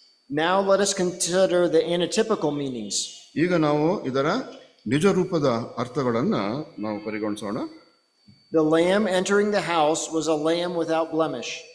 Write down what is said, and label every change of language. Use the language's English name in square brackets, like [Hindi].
[English] Now let us consider the antitypical meanings. [Kannada] ಈಗ ನಾವು ಇದರ ನಿಜ ರೂಪದ ಅರ್ಥಗಳನ್ನ ನಾವು ಪರಿಗಣಿಸೋಣ. [English] The lamb entering the house was a lamb without blemish.